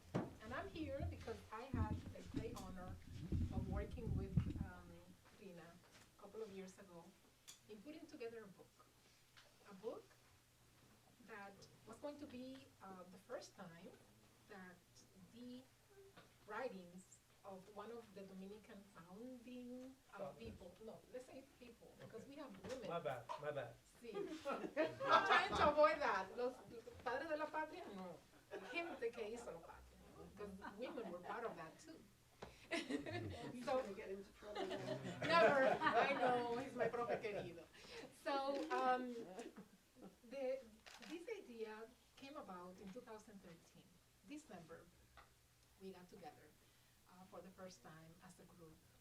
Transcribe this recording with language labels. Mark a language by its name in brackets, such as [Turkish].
[English] And I'm here because I had the great honor of working with Rhina a couple of years ago in putting together a book that was going to be the first time that the writings of one of the Dominican founding people, no, let's say people, because we have women. My bad. Sí. I'm trying to avoid that. [Spanish] Los padres de la patria, no. Gente que hizo la patria. [English] Because women were part of that too. So, Get into trouble. never, I know, he's my [Spanish] profe querido. [English] So, this idea came about in 2013. December, we got together for the first time as a group.